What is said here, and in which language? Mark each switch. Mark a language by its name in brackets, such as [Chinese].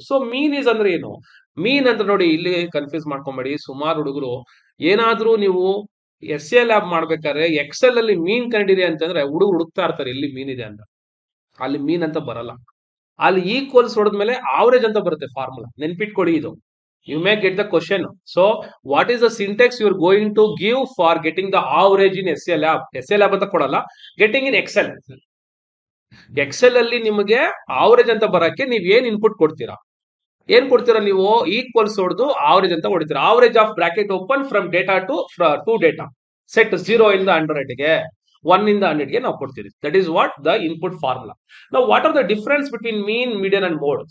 [Kannada] So mean is ಅಂದ್ರೆ ಏನು, ಮೀನ್ ಅಂತ ನೋಡಿ, ಇಲ್ಲಿ ಕನ್ಫ್ಯೂಸ್ ಮಾಡ್ಕೊಂಬೇಡಿ. ಸುಮಾರು ಹುಡುಗರು ಏನಾದ್ರೂ ನೀವು ಎಸ್ ಎ ಲ್ಯಾಬ್ ಮಾಡ್ಬೇಕಾದ್ರೆ ಎಕ್ಸೆಲ್ ಅಲ್ಲಿ ಮೀನ್ ಕಂಡಿದೆ ಅಂತಂದ್ರೆ ಹುಡುಕ್ತಾ ಇರ್ತಾರೆ ಎಲ್ಲಿ ಮೀನ್ ಇದೆ ಅಂತ. ಅಲ್ಲಿ ಮೀನ್ ಅಂತ ಬರಲ್ಲ, ಅಲ್ಲಿ ಈಕ್ವಲ್ಸ್ ಹೊಡೆದ್ಮೇಲೆ ಆವರೇಜ್ ಅಂತ ಬರುತ್ತೆ ಫಾರ್ಮುಲಾ. ನೆನ್ಪಿಟ್ಕೊಳ್ಳಿ ಇದು. [English] You may get the question. So, what is the syntax you are going to give for getting the average in SLab? [Kannada] SLab ಅಂತ ಕೊಡಲ್ಲ, [English] getting in Excel. [Kannada] Excel ಅಲ್ಲಿ ನಿಮಗೆ ಆವರೇಜ್ ಅಂತ ಬರಕ್ಕೆ ನೀವ್ ಏನ್ ಇನ್ಪುಟ್ ಕೊಡ್ತೀರಾ, ನೀವು ಈಕ್ವಲ್ಸ್ ಹೊಡೆದು ಆವರೇಜ್ ಅಂತ ಹೊಡಿತೀರಾ. [English] average of bracket open from data to data set [Kannada] 0 ಇಂದ 100 ಗೆ, 1 ಇಂದ 100 ಗೆ ನಾವು ಕೊಡ್ತೀವಿ. [English] That is what the input formula. ನಾವು what are the difference between mean, median and mode.